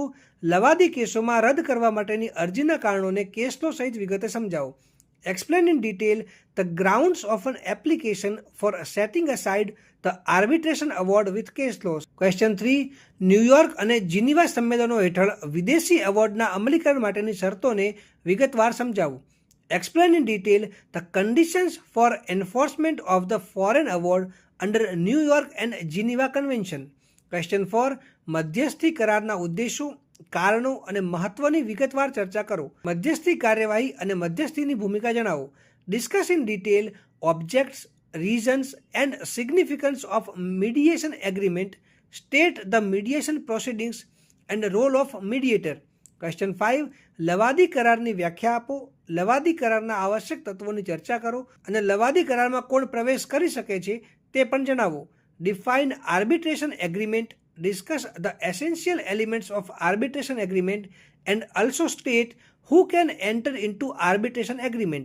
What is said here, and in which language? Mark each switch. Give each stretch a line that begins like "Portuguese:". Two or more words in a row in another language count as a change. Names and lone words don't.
Gujarati: લવાદી કેસોમાં રદ કરવા માટેની અરજીના કારણોને કેસ લો સહિત વિગતે સમજાવો.
English: Explain in detail the grounds of an application for setting aside the arbitration award with case laws. ક્વેશ્ચન 3.
Gujarati: ન્યૂયોર્ક અને જીનીવા સંમેલનો હેઠળ વિદેશી એવોર્ડના અમલીકરણ માટેની શરતોને વિગતવાર સમજાવો.
English: Explain in detail the conditions for enforcement of the foreign award under New York and Geneva Convention. Question 4.
Gujarati: મધ્યસ્થી કરારના ઉદ્દેશો, કારણો અને મહત્વની વિગતવાર ચર્ચા કરો. મધ્યસ્થી કાર્યવાહી અને મધ્યસ્થીની ભૂમિકા જણાવો.
English: Discuss in detail objects, reasons and significance of mediation agreement. State the mediation proceedings and role of mediator.
Gujarati: ક્વેશ્ચન 5. લવાદી કરારની વ્યાખ્યા આપો. લવાદી કરારના આવશ્યક તત્વોની ચર્ચા કરો અને લવાદી કરારમાં કોણ પ્રવેશ કરી શકે છે તે પણ જણાવો.
English: Define arbitration agreement. Discuss the essential elements of arbitration agreement and also state who can enter into arbitration agreement.